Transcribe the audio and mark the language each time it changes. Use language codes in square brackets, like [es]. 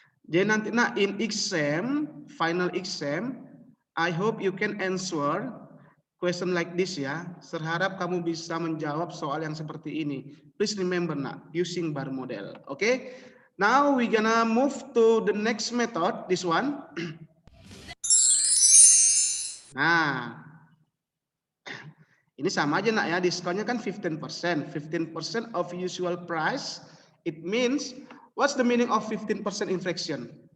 [id] Jadi nanti nak [en] in exam, final exam, I hope you can answer question like this ya. [id] Serharap kamu bisa menjawab soal yang seperti ini. [en] Please remember nak, using bar model. Okay? Now we gonna move to the next method, this one. [id] Nah, ini sama aja nak ya, diskonnya kan 15%. [en] 15% of usual price, it means, what's the meaning of 15% inflation?